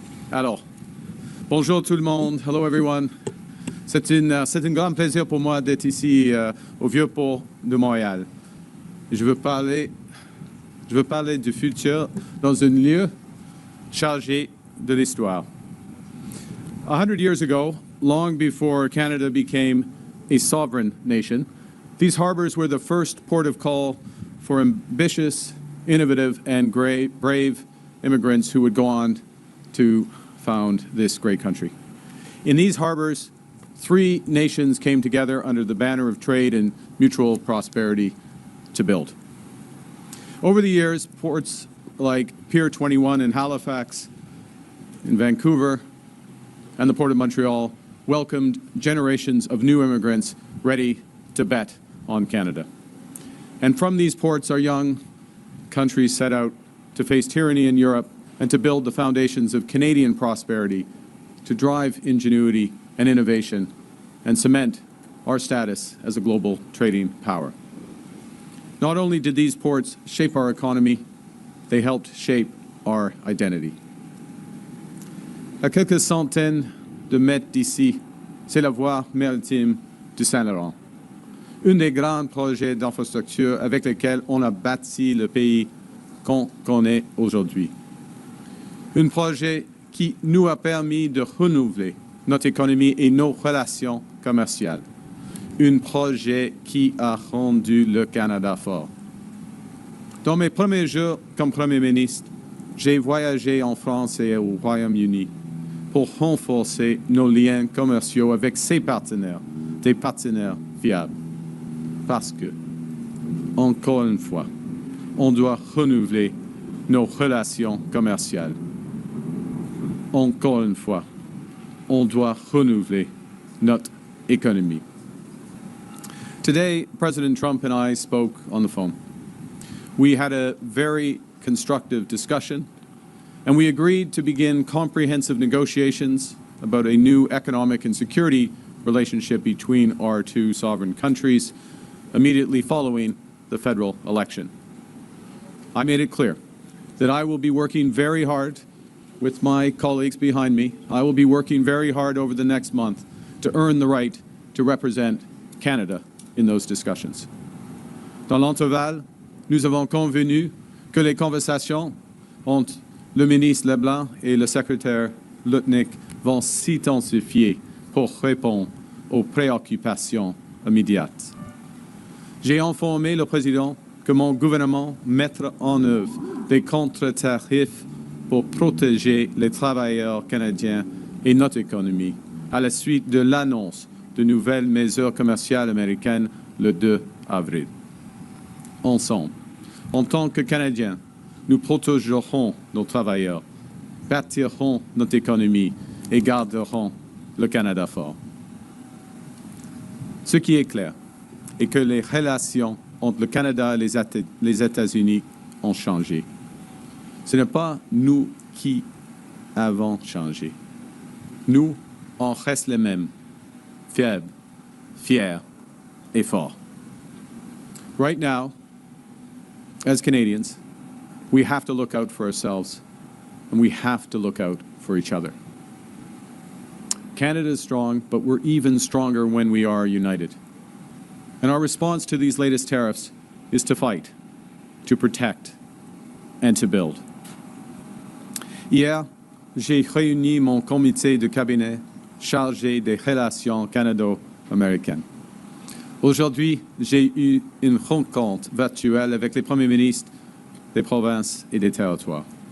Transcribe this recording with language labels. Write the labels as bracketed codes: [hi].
[fr] Alors, bonjour tout le monde. [en] Hello everyone. [fr] C'est un grand plaisir pour moi d'être ici au Vieux-Port de Montréal. Je veux parler du futur dans un lieu chargé de l'histoire. [en] 100 years ago, long before Canada became a sovereign nation, these harbors were the first port of call for ambitious, innovative, and brave immigrants who would go on to found this great country. In these harbors, 3 nations came together under the banner of trade and mutual prosperity to build. Over the years, ports like Pier 21 in Halifax, in Vancouver, and the Port of Montreal welcomed generations of new immigrants ready to bet on Canada. And from these ports, our young countries set out to face tyranny in Europe and to build the foundations of Canadian prosperity, to drive ingenuity and innovation, and cement our status as a global trading power. Not only did these ports shape our economy, they helped shape our identity. [fr] À quelques centaines de mètres d'ici, c'est la voie maritime du Saint-Laurent. Un des grands projets d'infrastructure avec lesquels on a bâti le pays qu'on connaît aujourd'hui. Un projet qui nous a permis de renouveler notre économie et nos relations commerciales. Un projet qui a rendu le Canada fort. Dans mes premiers jours comme Premier ministre, j'ai voyagé en France et au Royaume-Uni pour renforcer nos liens commerciaux avec ces partenaires, des partenaires fiables. Parce que, encore une fois, on doit renouveler nos relations commerciales. Encore une fois, on doit renouveler notre économie. [en] Today, President Trump and I spoke on the phone. We had a very constructive discussion, and we agreed to begin comprehensive negotiations about a new economic and security relationship between our 2 sovereign countries immediately following the federal election. I made it clear that I will be working very hard with my colleagues behind me. I will be working very hard over the next month to earn the right to represent Canada in those discussions. [fr] Dans l'intervalle, nous avons convenu que les conversations entre le ministre Leblanc et le secrétaire Lutnick vont s'intensifier pour répondre aux préoccupations immédiates. J'ai informé le président que mon gouvernement mettra en œuvre des contre-tarifs pour protéger les travailleurs canadiens et notre économie à la suite de l'annonce de nouvelles mesures commerciales américaines le 2 avril. Ensemble, en tant que Canadiens, nous protégerons nos travailleurs, bâtirons notre économie et garderons le Canada fort. Ce qui est clair est que les relations entre le Canada et les États-Unis ont changé. Ce n'est pas nous qui avons changé. Nous, on reste les mêmes, faibles, fiers et forts. [en] Right now, as Canadians, we have to look out for ourselves and we have to look out for each other. Canada is strong, but we're even stronger when we are united. And our response to these latest tariffs is to fight, to protect, and to build. [fr] Hier, j'ai réuni mon comité de cabinet chargé des relations canado-américaines. Aujourd'hui, j'ai eu une rencontre virtuelle avec les premiers ministres des provinces et des territoires.